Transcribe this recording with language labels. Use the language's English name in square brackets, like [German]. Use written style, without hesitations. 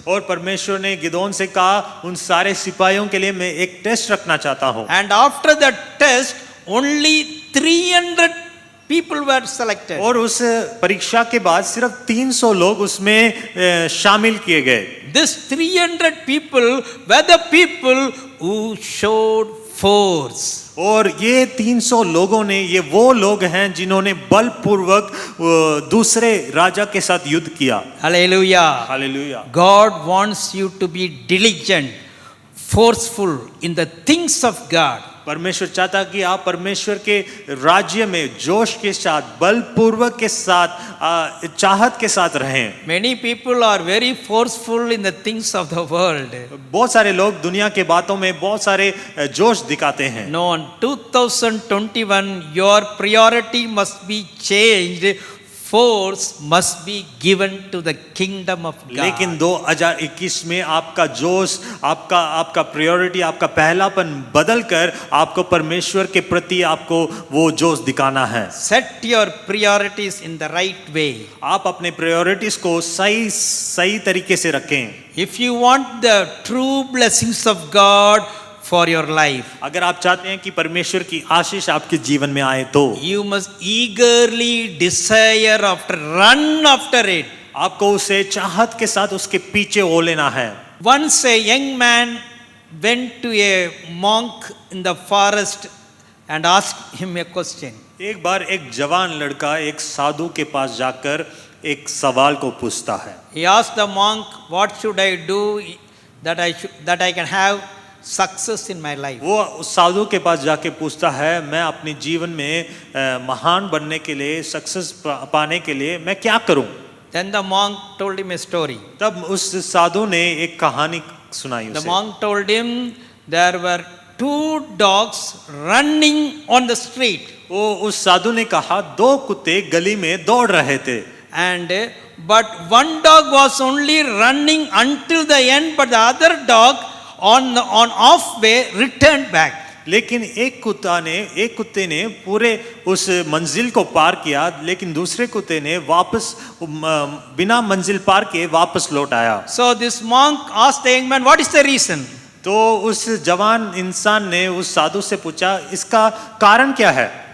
[Hindi] और परमेश्वर ने गिदोन से कहा उन सारे सिपाहियों के लिए मैं एक टेस्ट रखना चाहता हूँ। [English] And after that test, only 300 people were selected. [Hindi] और उस परीक्षा के बाद सिर्फ 300 लोग उसमें शामिल किए गए। [English] This 300 people were the people who showed force. [Hindi] और ये 300 लोगों ने, ये वो लोग हैं जिन्होंने बलपूर्वक दूसरे राजा के साथ युद्ध किया। [English] Hallelujah. [Hindi] Hallelujah. [English] God wants you to be diligent, forceful in the things of God. [Hindi] परमेश्वर चाहता कि आप परमेश्वर के राज्य में जोश के साथ, बलपूर्वक के साथ, चाहत के साथ रहें। [English] Many people are very forceful in the things of the world. [Hindi] बहुत सारे लोग दुनिया के बातों में बहुत सारे जोश दिखाते हैं। [English] No, in 2021 your priority must be changed. Force must be given to the kingdom of God. [Hindi] लेकिन 2021 में आपका जोश, आपका प्रायोरिटी, आपका पहलापन बदल कर आपको परमेश्वर के प्रति आपको वो जोश दिखाना है। [English] Set your priorities in the right way. [Hindi] आप अपने प्रायोरिटीज को सही तरीके से रखें। [English] If you want the true blessings of God for your life, [Hindi] अगर आप चाहते हैं कि परमेश्वर की आशीष आपके जीवन में आए तो [English] you must eagerly desire run after it. [Hindi] आपको उसे चाहत के साथ उसके पीछे हो लेना है। [English] Once a young man went to a monk in the forest and asked him a question. [Hindi] एक बार एक जवान लड़का एक साधु के पास जाकर एक सवाल को पूछता है। [English] He asked the monk, what should I do that I can have success in my life? [Hindi] वो उस साधु के पास जाके पूछता है, मैं अपने जीवन में महान बनने के लिए, सक्सेस पाने के लिए मैं क्या करूं? [English] Then the monk told him a story. [Hindi] तब उस साधु ने एक कहानी सुनाई [English] The [Hindi] उसे। [English] monk told him there were two dogs running on the street. [Hindi] वो उस साधु ने कहा दो कुत्ते गली में दौड़ रहे थे, [English] And but one dog was only running until the end, but the other dog on halfway returned back. [Hindi] लेकिन एक कुत्ते ने पूरे उस मंजिल को पार किया, लेकिन दूसरे कुत्ते ने वापस बिना मंजिल पार किए वापस लौट आया। [English] So this monk asked the young man, "What is the reason?" [Hindi] तो उस जवान इंसान ने उस साधु से पूछा इसका कारण क्या है।